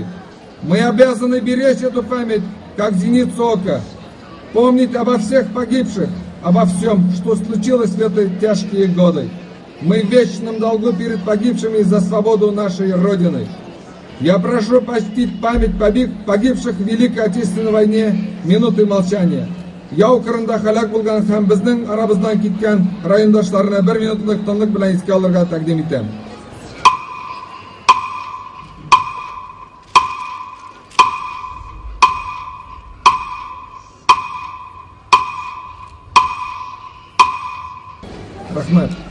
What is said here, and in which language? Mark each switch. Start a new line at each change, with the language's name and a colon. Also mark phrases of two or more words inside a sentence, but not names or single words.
Russian: Мы обязаны беречь эту память, как зеницу ока, помнить обо всех погибших, обо всем, что случилось в эти тяжкие годы. Мы в вечном долгу перед погибшими за свободу нашей Родины. Я прошу почтить память погибших в Великой Отечественной войне минутой молчания.
Tatar: Я укырында халак булган һәм безнең арабыздан киткән райондашларына 1 минутлык тынлык белән искә алырга тәкъдим итәм. Рәхмәт.